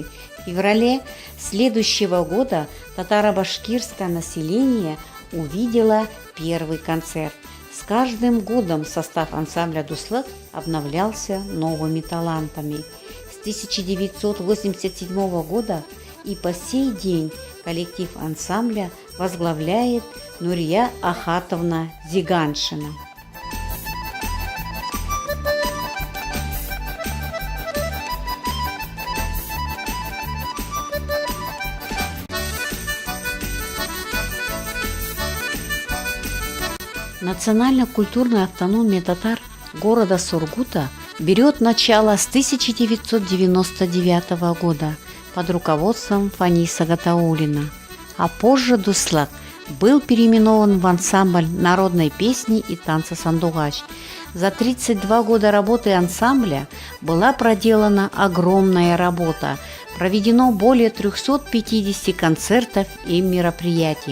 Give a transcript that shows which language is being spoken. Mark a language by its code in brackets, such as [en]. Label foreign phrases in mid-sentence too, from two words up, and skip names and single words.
[ru] В феврале следующего года татаро-башкирское население увидело первый концерт. С каждым годом состав ансамбля «Дуслак» обновлялся новыми талантами. С 1987 года и по сей день коллектив ансамбля возглавляет Нурия Ахатовна Зиганшина. Национально-культурная автономия татар города Сургута берет начало с 1999 года под руководством Фаниса Гатауллина, а позже «Дуслак» был переименован в ансамбль народной песни и танца «Сандугач». За 32 года работы ансамбля была проделана огромная работа, проведено более 350 концертов и мероприятий.